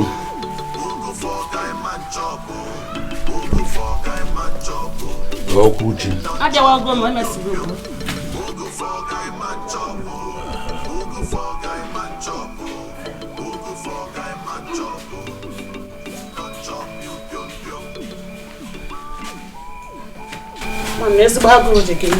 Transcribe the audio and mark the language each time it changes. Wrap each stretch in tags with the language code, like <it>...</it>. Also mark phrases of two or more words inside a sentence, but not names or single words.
<pcm>Mugu for guy man chop. Mugu for guy man chop.</pcm> <ig>okwu chi. Abịawago m emesigo m. Mami, ezigbo agụrụ dị gị.</ig>